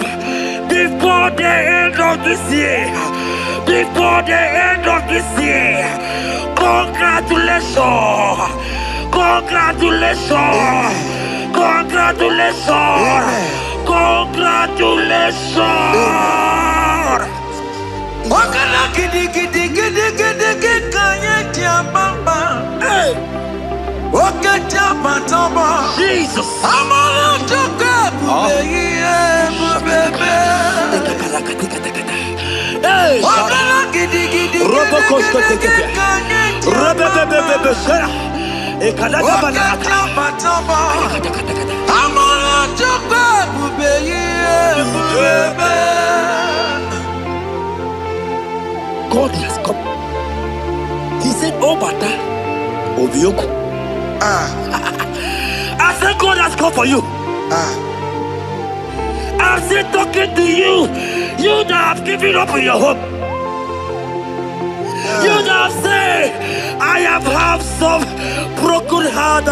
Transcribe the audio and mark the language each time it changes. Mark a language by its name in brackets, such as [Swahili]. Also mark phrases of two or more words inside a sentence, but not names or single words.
[English] Before the end of this year, before the end of this year, congratulations. Congratulations! Congratulations! Congratulations! Wakala gidi kanye tiamamba. Hey, wakata matamba. Jesus! Amala toka bubeye bubebe. Hey, wakala gidi kanye tiamamba. Wakata matamba. Amala toka bubeye bubebe. God has come. He said, oh, Bata, Obioku. I said, God has come for you. I'm still talking to you. You that have given up on your hope. You that have said, I have some broken heart.